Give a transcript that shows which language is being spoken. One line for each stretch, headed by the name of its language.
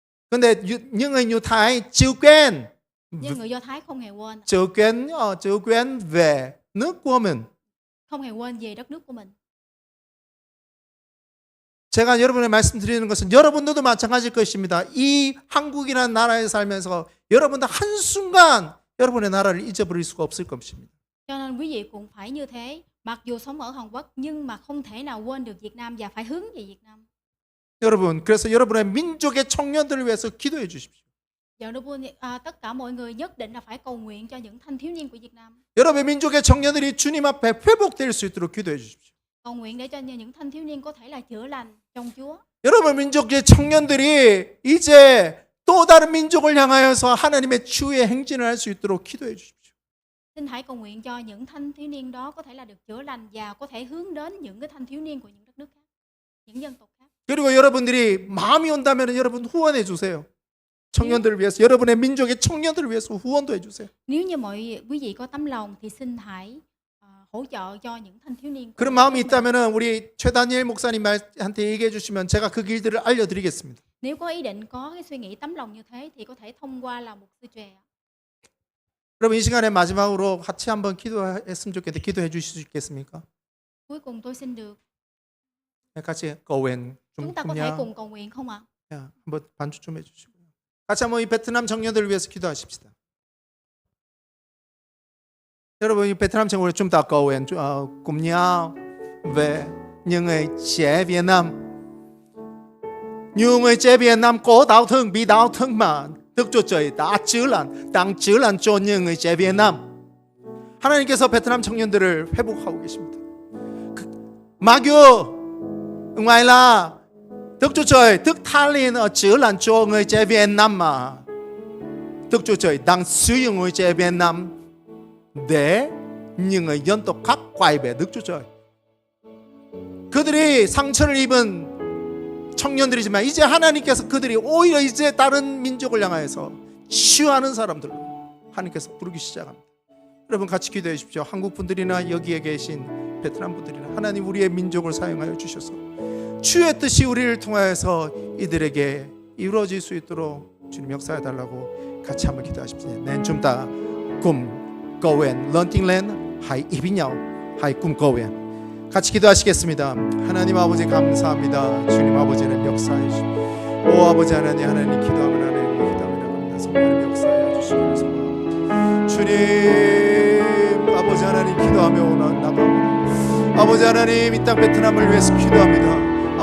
Vietnamese: 근데 những người Do Thái chưa quên, Nhưng người Do Thái không hề quên, chưa quên về nước của mình. không hề quên về đất nước của mình.
Korean: 제가 여러분에 말씀드리는 것은 여러분들도 마찬가지일 것입니다. 이 한국이라는 나라에 살면서 여러분들 한순간 여러분의 나라를 잊어버릴 수가 없을 것입니다.
Vietnamese: Cho nên quý vị cũng phải như thế. Mặc dù sống ở Hàn Quốc nhưng mà không thể nào quên được Việt Nam và phải hướng về Việt Nam.
Korean: 여러분, 그래서 여러분의 민족의 청년들을 위해서 기도해 주십시오.
Vietnamese: Tất cả mọi người nhất định là phải cầu nguyện cho những thanh thiếu niên của Việt Nam.
Korean: 여러분의 민족의 청년들이 주님 앞에 회복될 수 있도록 기도해 주십시오.
Vietnamese: Cầu nguyện để cho những thanh thiếu niên có thể là chữa lành trong Chúa.
Korean: 여러분 민족의 청년들이 이제 또 다른 민족을 향하여서 하나님의 주의 행진을 할 수 있도록 기도해 주십시오.
Vietnamese: Xin hãy cầu nguyện cho những thanh thiếu niên đó có thể là được chữa lành và có thể hướng đến những cái thanh thiếu niên của những đất nước khác, những dân tộc khác.
Korean: 그리고 여러분들이 마음이 온다면 여러분 후원해 주세요. 청년들을 위해서, 여러분의 민족의 청년들을 위해서 후원도 해 주세요.
Vietnamese: Nếu như quý vị có tấm lòng thì xin hãy hỗ trợ cho những thanh thiếu niên.
Korean: 그런 마음이 있다면 우리 최다니엘 목사님한테 얘기해 주시면 제가 그 길들을 알려드리겠습니다.
Vietnamese: Nếu có ý định, có cái suy nghĩ tấm lòng như thế thì có thể thông qua là một sư trẻ.
Korean: 여러분 이 시간에 마지막으로 같이 한번 기도했으면 좋겠는데 기도해 주실 수 있겠습니까?
Vietnamese: Cuối cùng tôi xin được
Korean: 같이 거웬 좀
Vietnamese: chúng ta có thể cùng cầu nguyện không ạ?
Korean: 한번 반주 좀 해주시고요. 같이 한번 이 베트남 청년들을 위해서 기도하십시다. 여러분 이 베트남 청년들
Vietnamese: chúng ta cầu nguyện cùng nhau về những người trẻ Việt Nam, nhiều người trẻ Việt Nam có đau thương, bị đau thương mà Đức Chúa Trời đã chữa lành cho những người trẻ Việt Nam.
Korean: 하나님께서 베트남 청년들을 회복하고 계십니다.
Vietnamese: Mặc dù ngoài là Đức Chúa Trời thức tha lên chữa lành cho người trẻ Việt Nam mà Đức Chúa Trời đang sử dụng người trẻ Việt Nam để những người dân tộc khác quay về Đức Chúa Trời.
Korean: 그들이 상처를 입은 청년들이지만 이제 하나님께서 그들이 오히려 이제 다른 민족을 향하여서 치유하는 사람들로 하나님께서 부르기 시작합니다. 여러분 같이 기도해 주십시오. 한국 분들이나 여기에 계신 베트남 분들이나 하나님 우리의 민족을 사용하여 주셔서 주의 뜻이 우리를 통하여서 이들에게 이루어질 수 있도록 주님 역사해 달라고 같이 한번 기도하십시오.
Vietnamese: Nên chúng ta cùng cầu nguyện lớn tiếng lên, hãy ý với nhau, hãy cùng cầu nguyện.
Korean: 같이 기도하시겠습니다. 하나님 아버지 감사합니다. 주님 아버지는 역사해 주시고 오 아버지 하나님 기도하면 하나님 기도하면 하나님 역사해 주시옵소서. 주님 아버지 하나님 기도하며 나가오니 아버지 하나님 이 땅 베트남을 위해서 기도합니다.